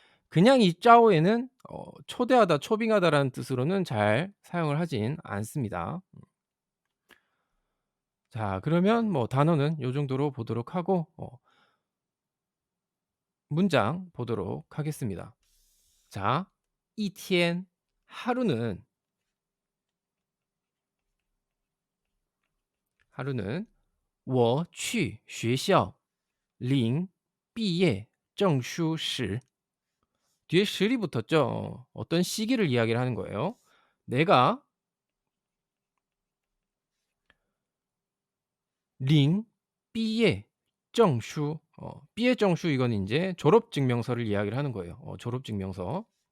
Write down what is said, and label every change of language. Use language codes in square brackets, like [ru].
[ko] 그냥 이 짜오에는 초대하다, 초빙하다라는 뜻으로는 잘 사용을 하진 않습니다. 자, 그러면 뭐 단어는 요 정도로 보도록 하고 문장 보도록 하겠습니다. 자, [zh] 一天 [ko] 하루는 [zh] 我去学校领毕业证书时. [ko] 뒤에 时이 붙었죠. 어떤 시기를 이야기를 하는 거예요. 내가 링 삐에 정슈 삐에 정슈 이건 인제 졸업 증명서를 이야기를 하는 거예요. 졸업 증명서.